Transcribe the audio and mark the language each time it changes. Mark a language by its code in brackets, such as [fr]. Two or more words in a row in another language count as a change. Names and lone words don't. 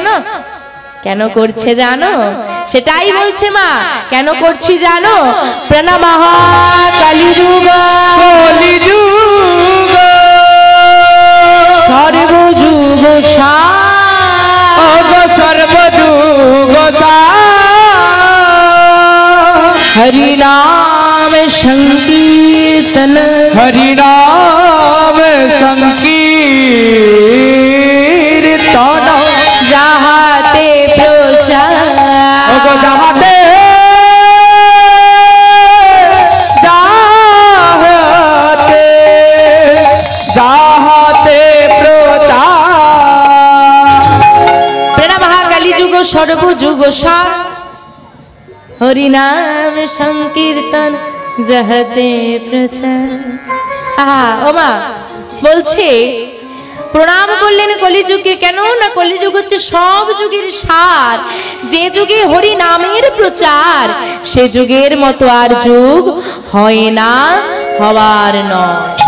[bn] কেন করছে জানো? সেটাই বলছে মা, কেন করছি জানো? প্রণামঃ কলিযুগ, কলিযুগ সর্বযুগ সর্বযুগ হরি নাম সংকীর্তন, হরি নাম সংকীর্তন, যাহাতে প্রচার, যাহাতে যাহাতে যাহাতে প্রচার। প্রণামঃ কলিযুগ সর্বযুগ সার, হরি নাম সংকীর্তন যাহাতে প্রচার। ও মা বলছে প্রণাম করলেন কলিযুগকে। কেন না কলিযুগ হচ্ছে সব যুগের সার। যে যুগে হরি নামের প্রচার, সে যুগের মতো আর যুগ হয় না, হওয়ার নয়।